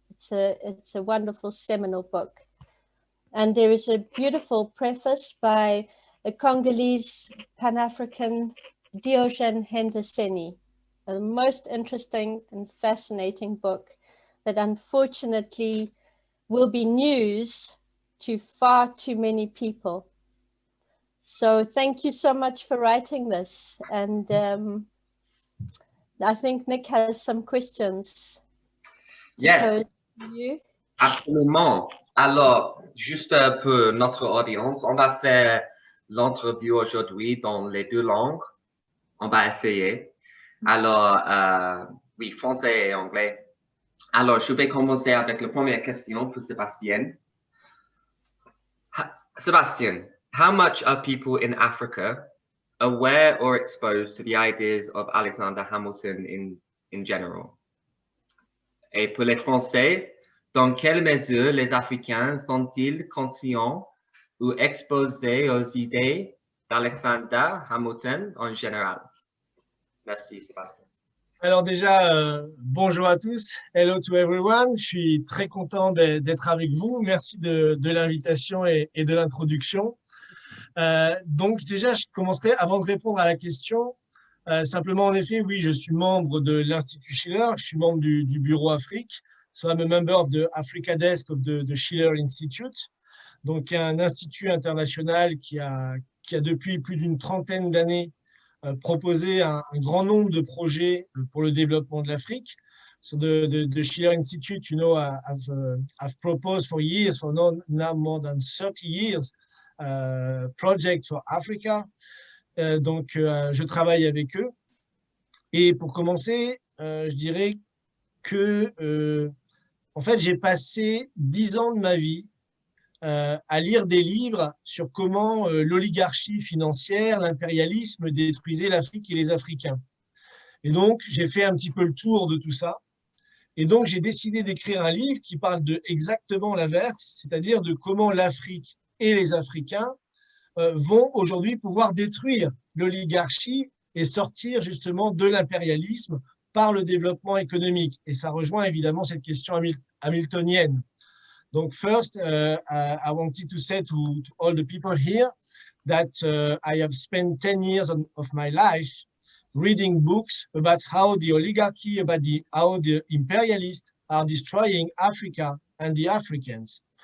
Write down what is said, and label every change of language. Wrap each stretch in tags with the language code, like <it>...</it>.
<en>It's a wonderful seminal book. And there is a beautiful preface by a Congolese Pan-African Diogen Henderseni, a most interesting and fascinating book that unfortunately will be news to far too many people. So thank you so much for writing this. And I think Nick has some questions to pose to you.</en> <fr>Absolument. Alors, juste pour notre audience, on va faire l'entrevue aujourd'hui dans les deux langues. On va essayer. Alors, oui, français et anglais. Alors, je vais commencer avec la première question pour Sébastien.</fr> <en>Sebastian, how much are people in Africa aware or exposed to the ideas of Alexander Hamilton in general?</en> <fr>Et pour les Français, dans quelle mesure les Africains sont-ils conscients ou exposés aux idées d'Alexander Hamilton en général? Merci, Sébastien. Alors déjà, bonjour à tous.</fr> <en>Hello to everyone.</en> <fr>Je suis très content d'être avec vous. Merci de l'invitation et de l'introduction. Donc déjà, je commencerai, avant de répondre à la question, simplement en effet, oui, je suis membre de l'Institut Schiller, je suis membre du bureau Afrique.</fr> <en>So I'm a member of the Africa Desk of the Schiller Institute.</en> <fr>Donc un institut international qui a depuis plus d'une trentaine d'années proposé un grand nombre de projets pour le développement de l'Afrique.</fr> <en>So the Schiller Institute, you know, I've proposed for years, for now more than 30 years, projects for Africa.</en> <fr>Donc, je travaille avec eux. Et pour commencer, je dirais que, en fait, j'ai passé 10 ans de ma vie à lire des livres sur comment l'oligarchie financière, l'impérialisme détruisait l'Afrique et les Africains. Et donc, j'ai fait un petit peu le tour de tout ça. Et donc, j'ai décidé d'écrire un livre qui parle de exactement l'inverse, c'est-à-dire de comment l'Afrique et les Africains vont aujourd'hui pouvoir détruire l'oligarchie et sortir justement de l'impérialisme par le développement économique. Et ça rejoint évidemment cette question hamiltonienne.</fr> <en>Donc, first, I wanted to say to all the people here that I have spent 10 years of my life reading books about how the oligarchy, how the imperialists are destroying Africa and the Africans.</en>